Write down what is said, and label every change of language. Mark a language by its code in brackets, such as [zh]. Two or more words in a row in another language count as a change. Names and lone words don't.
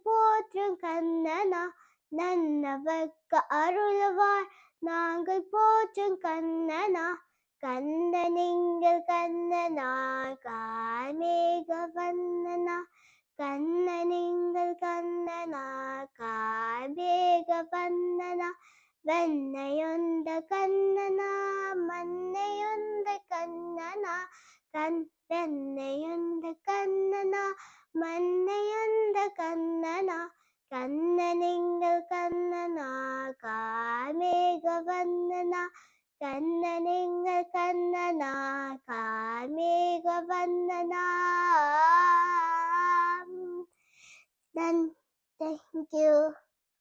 [ta] போற்றும் கண்ணனா நன்னவர்க்கு அருளவார் நாங்கள் போற்றும் கண்ணனா கண்ணனெங்கள் கண்ணனா காமேக வண்ணனா கண்ணனெங்கள் கண்ணனா காமேக வண்ணனா வெண்ணையுந்த கண்ணனா மண்ணையுந்த வெண்ணையுண்ட கண்ணனா மண்ணையுண்ட கண்ணனா கண்ணனெங்கள் கண்ணனா கார்மேக வந்தனா கண்ணனெங்கள் கண்ணனா கார்மேக வந்தனா. [en] Thank you.